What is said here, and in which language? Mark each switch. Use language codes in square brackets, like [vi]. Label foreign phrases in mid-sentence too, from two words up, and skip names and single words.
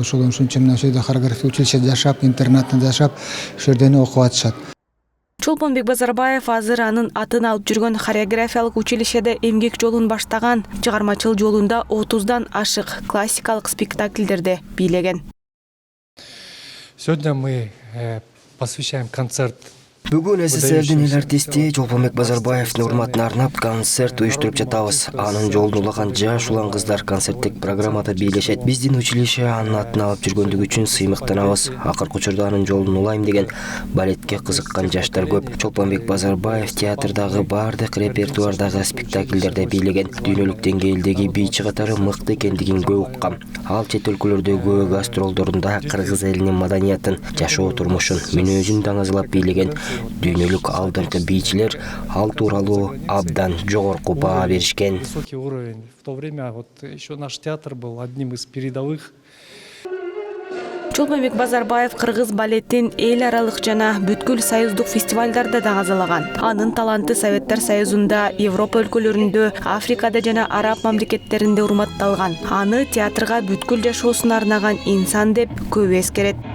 [ky] Ошол үчүн мына ошол жерде хореография училище жашап, интернатта жашап, ошол жерден окуп атышат. Чолпонбек Базарбаев азыр анын атын алып жүргөн хореографиялык училищеде эмгек жолун баштаган, чыгармачыл жолунда 30дан ашык классикалык спектакльдерде бийлеген. [ru] Сегодня мы посвящаем концерт. [ky] Бүгүн СССРдин эл артисти Чолпонбек Базарбаевдин урматына арнап концерт уюштуруп жатабыз. Анын жолун улаган жаш улан кыздар концерттик программада бийлешет. Биздин училище анын атын алып жүргөндүгү үчүн сыймыктанабыз. Акыркы учурда анын жолун улайм деген балетке кызыккан жаштар көп. Чолпонбек Базарбаев театрдагы бардык репертуардагы спектакльдерде бийлеген. Дүйнөлүк деңгээлдеги бийчи катары мыкты экендигин көп уккам. Ал чет өлкөлөрдөгү гастролдорунда кыргыз элинин маданиятын, жашоо турмушун, мүнөзүн таңазалап бийлеген. Дүйнөлүк алдыңкы бийчилер ал тууралуу абдан жогорку баа беришкен. [ru] Высокий уровень. В то время вот еще наш театр был одним из передовых. [ky] Чолпонбек Базарбаев кыргыз балеттин эл аралык жана бүткүл союздук фестивалдарда таңазалаган. Анын таланты Советтер Союзунда, Европа өлкөлөрүндө, Африкада жана араб мамлекеттеринде урматталган. Аны театрга бүткүл жашоосуна арнаган инсан деп көп эскерет.